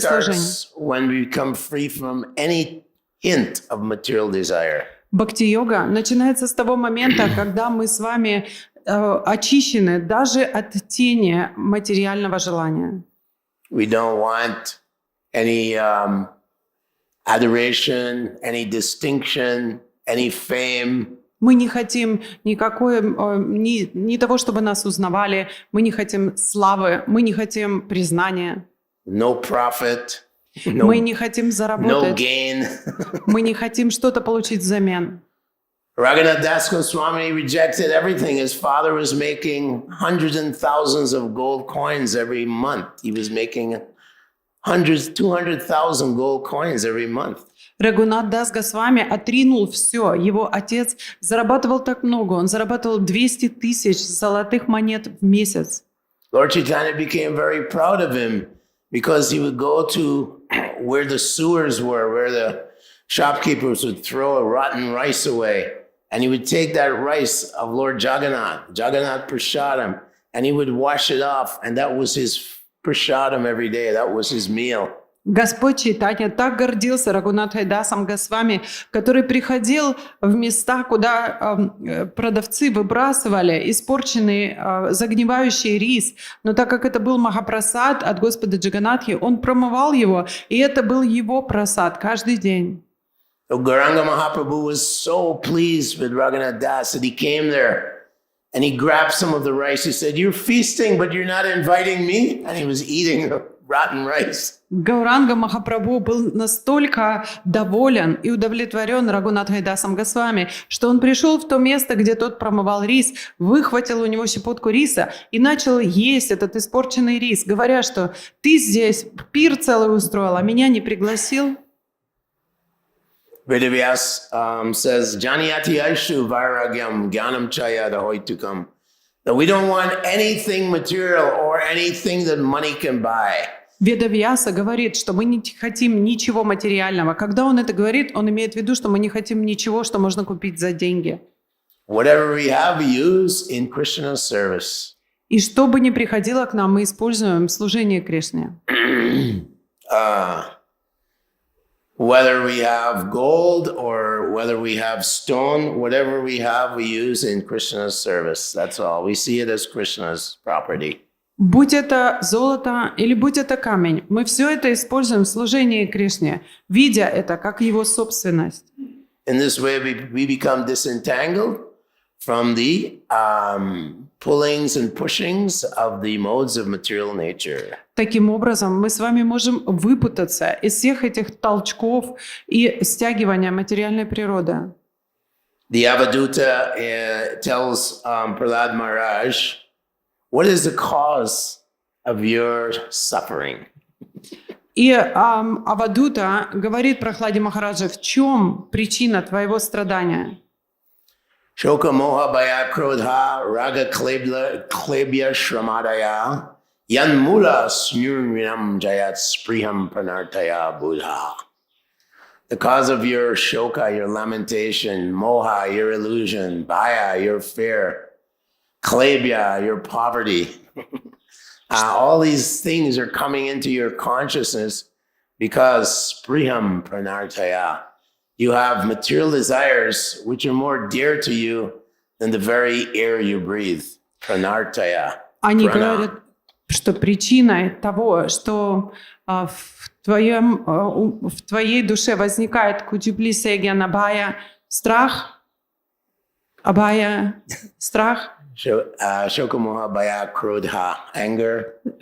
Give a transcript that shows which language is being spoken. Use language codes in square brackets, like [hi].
[en] starts when we become free from any hint of material desire. [ru] Бхакти-йога начинается с того момента, когда мы с вами очищены даже от тени материального желания. [en] We don't want any adoration, any distinction, any fame. [ru] Мы не хотим никакой, ни того, чтобы нас узнавали, мы не хотим славы, мы не хотим признания, [en] No profit, [ru] мы не хотим [en] no [ru] заработать, [en] gain. [ru] мы не хотим что-то получить взамен. [en] Raghunath Das Goswami rejected everything. His father was making hundreds and thousands of gold coins every month. He was making 200,000 gold coins every month. [ru] Рагунат Дас Госвами отринул все. Его отец зарабатывал так много. Он зарабатывал 200 тысяч золотых монет в месяц. [en] Lord Chaitanya became very proud of him because he would go to where the sewers were, where the shopkeepers would throw rotten rice away. And he would take that rice of Lord Jagannath Prasadam, and he would wash it off. And that was his Prasadam every day. That was his meal. [ru] Господь Чайтанья так гордился Рагунатхой Дасом Госвами, который приходил в места, куда продавцы выбрасывали испорченный, загнивающий рис. Но так как это был Махапрасад от Господа Джаганатхи, он промывал его, и это был его прасад каждый день. [en] So Gauranga Mahaprabhu was so pleased with Raghunath Das that he came there and he grabbed some of the rice. He said, "You're feasting, but you're not inviting me." And he was eating the rotten rice. [ru] Гауранга Махапрабху был настолько доволен и удовлетворен Рагунатхой Дасом Госвами, что он пришел в то место, где тот промывал рис, выхватил у него щепотку риса и начал есть этот испорченный рис, говоря, что ты здесь пир целый устроил, а меня не пригласил. [en] Vedavyas says, [sa] "Janiyati aishu vairagyam jnanam chaya dahoitukam." [en] That we don't want anything material or anything that money can buy. [ru] Ведавьяса говорит, что мы не хотим ничего материального. Когда он это говорит, он имеет в виду, что мы не хотим ничего, что можно купить за деньги. [en] Whatever we have, we use in Krishna's service. [ru] И что бы ни приходило к нам, мы используем в служении Кришне. [en] Whether we have gold or whether we have stone, whatever we have, we use in Krishna's service. That's all. We see it as Krishna's property. [ru] Будь это золото или будь это камень, мы все это используем в служении Кришне, видя это как его собственность. [en] In this way, we become disentangled from the pullings and pushings of the modes of material nature. [ru] Таким образом, мы с вами можем выпутаться из всех этих толчков и стягивания материальной природы. [en] The Avadhuta tells Prahlad Maharaj, what is the cause of your suffering? [ru] И Авадута говорит Прахладе Махараджа, в чем причина твоего страдания? [sa] Shoka moha bhaya krodha raga klebya shramadaya yan mula snyurnam jayat spriham pranartaya buddha. [en] The cause of your shoka, your lamentation, moha, your illusion, bhaya, your fear, klebya, your poverty. All these things are coming into your consciousness because spriham pranartaya. You have material desires which are more dear to you than the very air you breathe. [sa] Pranartaya. [ru] Они говорят, что причиной того, что в твоей душе возникает кутюплисия гьянабхая, страх, абхая, страх, [sa] Shokamoha bhaya krodha, anger.